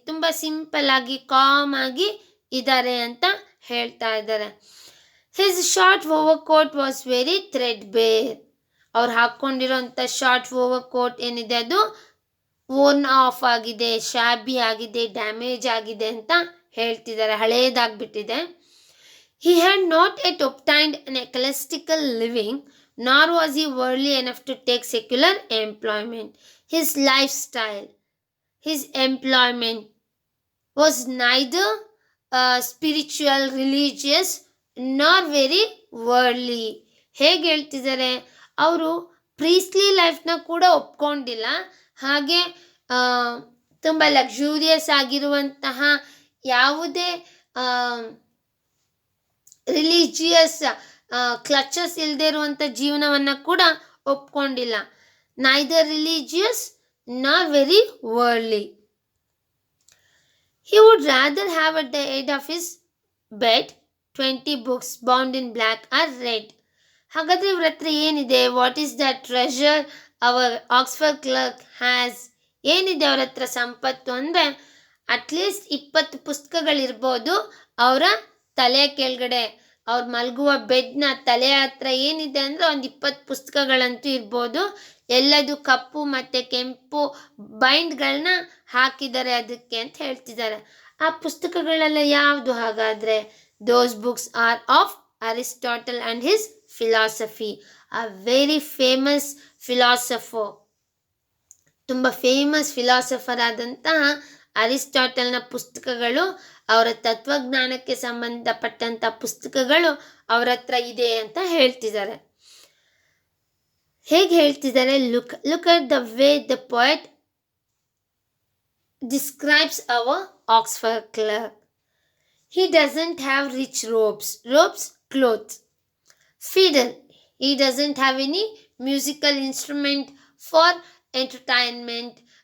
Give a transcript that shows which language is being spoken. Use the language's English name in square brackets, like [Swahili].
[Kannada] ತುಂಬ ಸಿಂಪಲ್ ಆಗಿ ಕಾಮ್ ಆಗಿ ಇದ್ದಾರೆ ಅಂತ ಹೇಳ್ತಾ ಇದ್ದಾರೆ. [English] His short overcoat was very threadbare. [Kannada] ಅವ್ರು ಹಾಕ್ಕೊಂಡಿರೋಂಥ ಶಾರ್ಟ್ ಓವರ್ ಕೋಟ್ ಏನಿದೆ ಅದು ಓನ್ ಆಫ್ ಆಗಿದೆ, ಶಾಬಿ ಆಗಿದೆ, ಡ್ಯಾಮೇಜ್ ಆಗಿದೆ ಅಂತ ಹೇಳ್ತಿದ್ದಾರೆ, ಹಳೇದಾಗ್ಬಿಟ್ಟಿದೆ. [English] He had not yet obtained an ecclesiastical living, nor was he worldly enough to take secular employment. His lifestyle, his employment was neither spiritual, religious, nor very worldly. [Kannada] ಹೇಗೆ ಹೇಳ್ತಿದ್ದಾರೆ, ಅವರು Presley ಲೈಫ್ನ ಕೂಡ ಒಪ್ಕೊಂಡಿಲ್ಲ, ಹಾಗೆ ತುಂಬ ಲಕ್ಸುರಿಯಸ್ ಆಗಿರುವಂತಹ ಯಾವುದೇ ರಿಲಿಜಿಯಸ್ ಕ್ಲಚಸ್ ಇಲ್ಲದೆ ಇರುವಂಥ ಜೀವನವನ್ನು ಕೂಡ ಒಪ್ಕೊಂಡಿಲ್ಲ. [English] Neither religious not very worldly. He would rather have at the head of his bed 20 books bound in black or red. [Kannada] ಹಾಗಾದರೆ ಇವ್ರ ಹತ್ರ ಏನಿದೆ? [English] What is the treasure our Oxford clerk has? [Kannada] ಏನಿದೆ ಅವ್ರ ಹತ್ರ ಸಂಪತ್ತು ಅಂದರೆ, ಅಟ್ಲೀಸ್ಟ್ 20 ಪುಸ್ತಕಗಳಿರ್ಬೋದು ಅವರ ತಲೆಯ ಕೆಳಗಡೆ. ಅವ್ರು ಮಲಗುವ ಬೆಡ್ನ ತಲೆಯ ಹತ್ರ ಏನಿದೆ ಅಂದರೆ ಒಂದು 20 ಪುಸ್ತಕಗಳಂತೂ ಇರ್ಬೋದು. ಎಲ್ಲದು ಕಪ್ಪು ಮತ್ತು ಕೆಂಪು ಬೈಂಡ್ಗಳನ್ನ ಹಾಕಿದ್ದಾರೆ ಅದಕ್ಕೆ ಅಂತ ಹೇಳ್ತಿದ್ದಾರೆ. ಆ ಪುಸ್ತಕಗಳೆಲ್ಲ ಯಾವುದು ಹಾಗಾದರೆ? [English] Those books are of Aristotle and his philosophy. A very famous philosopher, [Kannada] ತುಂಬ ಫೇಮಸ್ ಫಿಲಾಸಫರ್ ಆದಂತಹ ಅರಿಸ್ಟಾಟಲ್ನ ಪುಸ್ತಕಗಳು, ಅವರ ತತ್ವಜ್ಞಾನಕ್ಕೆ ಸಂಬಂಧಪಟ್ಟಂಥ ಪುಸ್ತಕಗಳು ಅವ್ರ ಹತ್ರ ಇದೆ ಅಂತ ಹೇಳ್ತಿದ್ದಾರೆ. ಹೇಗೆ ಹೇಳ್ತಿದ್ದಾರೆ? [English] Look at the way the poet describes our Oxford clerk. He doesn't have rich robes, clothes. Fiddle, he doesn't have any musical instrument for entertainment.